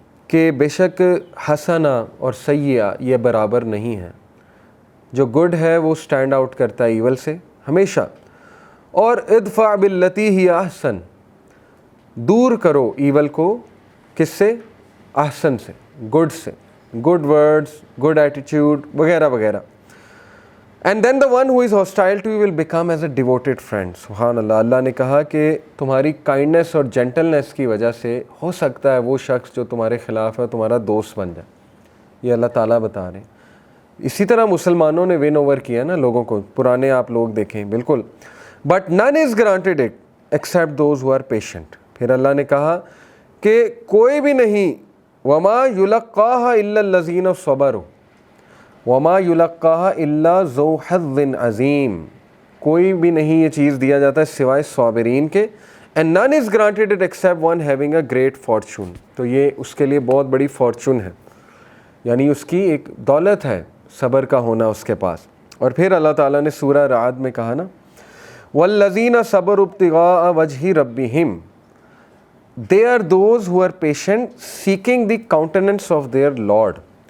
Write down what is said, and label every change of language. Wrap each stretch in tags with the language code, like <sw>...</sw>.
<ur>کہ بے شک حسنہ اور سیئہ یہ برابر نہیں ہے, جو گڈ ہے وہ سٹینڈ آؤٹ کرتا ہے ایول سے ہمیشہ, اور</ur> <ar>ادفع باللتی ہی احسن,</ar> <ur>دور کرو ایول کو کس سے, احسن سے, گڈ سے, گڈ ورڈز, گڈ ایٹیٹیوڈ وغیرہ وغیرہ.</ur> <en>And then the one who is hostile to you will become as a devoted friend.</en> <ur>سبحان اللہ. اللہ نے کہا کہ تمہاری کائنڈنس اور جینٹلنس کی وجہ سے ہو سکتا ہے وہ شخص جو تمہارے خلاف ہے تمہارا دوست بن جائے. یہ اللہ تعالیٰ بتا رہے ہیں. اسی طرح مسلمانوں نے ون اوور کیا نا لوگوں کو, پرانے آپ لوگ دیکھیں بالکل.</ur> <en>But none is granted it except those who are patient.</en> <ur>پھر اللہ نے کہا کہ کوئی بھی نہیں,</ur> <ar>وما يلقاها الا الذين صبروا وما يلقاها الا ذو حظ عظیم,</ar> <ur>کوئی بھی نہیں یہ چیز دیا جاتا ہے سوائے صابرین کے.</ur> <en>and none is granted it except one having a great fortune.</en> <ur>تو یہ اس کے لیے بہت بڑی فارچون ہے, یعنی اس کی ایک دولت ہے صبر کا ہونا اس کے پاس. اور پھر اللہ تعالیٰ نے سورہ رعد میں کہا نا,</ur> <ar>والذین صبروا ابتغاء وجہ ربہم,</ar> <en>they are those who are patient seeking the countenance of their Lord.</en>